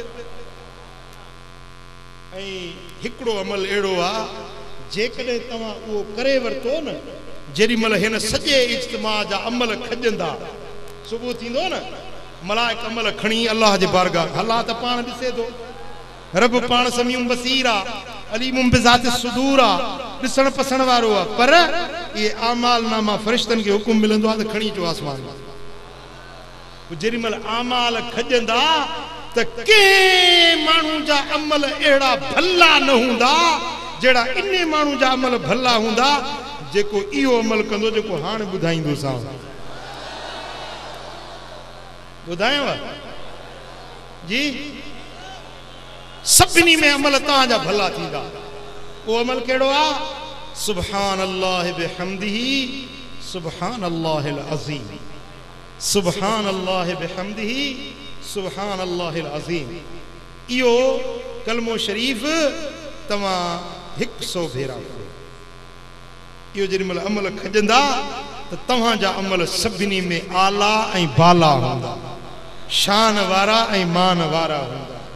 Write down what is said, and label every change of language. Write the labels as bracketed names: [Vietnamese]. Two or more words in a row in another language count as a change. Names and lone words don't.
[Sindhi] ऐं हिकिड़ो अमल अहिड़ो आहे जेकॾहिं तव्हां उहो करे वरितो न जेॾी महिल हिन सॼे इज्तिमा जा अमल खॼंदा सुबुह थींदो न मलाइक अमल खणी अल्लाह जे बारगाह अल्लाह त पाण ॾिसे थो। रब पाण [Arabic] سميع بصير [Sindhi] आहे [Arabic] عليم بذات الصدور [Sindhi] आहे ॾिसण पसण वारो आहे। पर ये आमाल नामा फरिश्तनि खे हुकुम मिलंदो आहे त खणी अचो आसमान। जेॾी महिल आमाल खॼंदा त कंहिं माण्हू जा अमल अहिड़ा भला न हूंदा जहिड़ा इन माण्हू जा अमल भला हूंदा जेको इहो अमल कंदो जेको हाणे ॿुधाईंदोसां। ॿुधायांव जी सभिनी में अमल तव्हांजा भला थींदा। वो अमल कहिड़ो आहे? [Arabic] سبحان الله وبحمده سبحان الله العظيم سبحان الله وبحمده سبحان الله العظيم. [Sindhi] इहो कलमो शरीफ़ तव्हां 100 भेरा पढ़ो। इहो जेॾीमहिल अमल खजंदा त तव्हांजा अमल सभिनी में आला ऐं बाला हूंदा, शान वारा ऐं मान वारा हूंदा।